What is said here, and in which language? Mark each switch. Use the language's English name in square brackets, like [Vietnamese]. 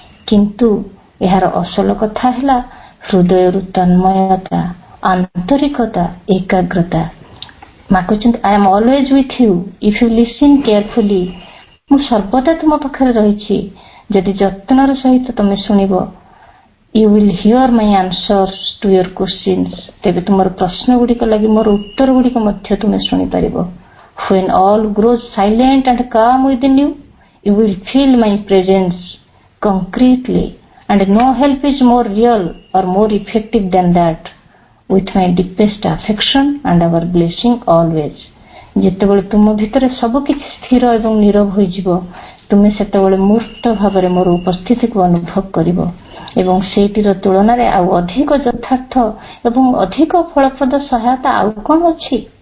[Odia] କିନ୍ତୁ ଏହାର ଅସଲ କଥା ହେଲା ହୃଦୟରୁ ତନ୍ମୟତା, ଆନ୍ତରିକତା, ଏକାଗ୍ରତା। ମା କହିଛନ୍ତି, [English] I am always with you if you listen carefully. [Odia] ମୁଁ ସର୍ବଦା ତୁମ ପାଖରେ ରହିଛି, ଯଦି ଯତ୍ନର ସହିତ ତମେ ଶୁଣିବ। [English] You will hear my answers to your questions. [Odia] ତେବେ ତୁମର ପ୍ରଶ୍ନ ଗୁଡ଼ିକ ଲାଗି ମୋର ଉତ୍ତର ଗୁଡ଼ିକ ମଧ୍ୟ ତୁମେ ଶୁଣିପାରିବ। [English] When all grows silent and calm within you, you will feel my presence concretely, and no help is more real or more effective than that. With my deepest affection and our blessing always. [Odia] ଯେତେବେଳେ ତୁମ ଭିତରେ ସବୁ କିଛି ସ୍ଥିର ଏବଂ ନୀରବ ହୋଇଯିବ, ତୁମେ ସେତେବେଳେ ମୂର୍ତ୍ତ ଭାବରେ ମୋର ଉପସ୍ଥିତିକୁ ଅନୁଭବ କରିବ ଏବଂ ସେଇଟିର ତୁଳନାରେ ଆଉ ଅଧିକ ଯଥାର୍ଥ ଏବଂ ଅଧିକ ଫଳପ୍ରଦ ସହାୟତା ଆଉ କଣ ଅଛି?